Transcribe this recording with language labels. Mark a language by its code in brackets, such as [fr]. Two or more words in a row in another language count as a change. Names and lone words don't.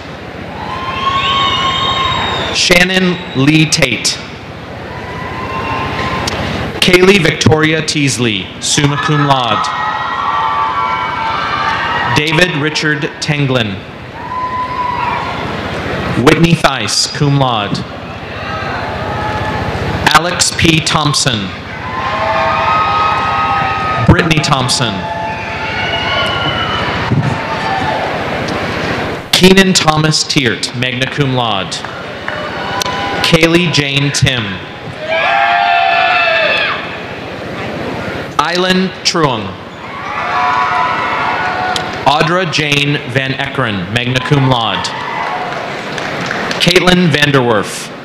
[en] Shannon Lee Tate. Kaylee Victoria Teasley, [la] summa cum laude. [en] David Richard Tenglin. Whitney Theis, [la] cum laude. [en] Alex P. Thompson. Brittany Thompson. Keenan Thomas Teert, [la] magna cum laude. [en] Kaylee Jane Tim. Eileen Truong. Audra Jane Van Eckeren, [la] magna cum laude. [en] Caitlin Vanderwerf.